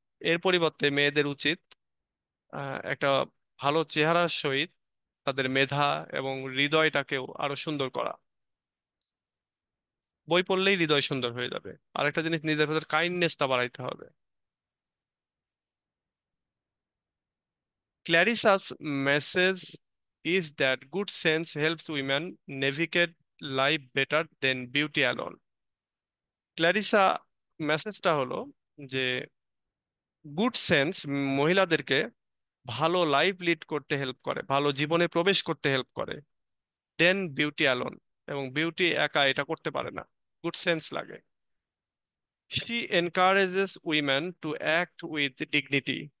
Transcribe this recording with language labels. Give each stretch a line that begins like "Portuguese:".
Bangla: এর পরিবর্তে মেয়েদের উচিত একটা ভালো চেহারার সহিত তাদের মেধা এবং হৃদয়টাকেও আরো সুন্দর করা। বই পড়লেই হৃদয় সুন্দর হয়ে যাবে। আরেকটা জিনিস, নিজের ভেতর কাইন্ডনেসটা বাড়াইতে হবে।
English: Clarissa's message is that good sense helps women navigate life better than beauty alone.
Bangla: ক্ল্যারিসা মেসেজটা হলো যে গুড সেন্স মহিলাদেরকে ভালো লাইফ লিড করতে হেল্প করে, ভালো জীবনে প্রবেশ করতে হেল্প করে,
English: Then beauty alone.
Bangla: এবং বিউটি একা এটা করতে পারে না, গুড সেন্স লাগে।
English: She encourages women to act with dignity.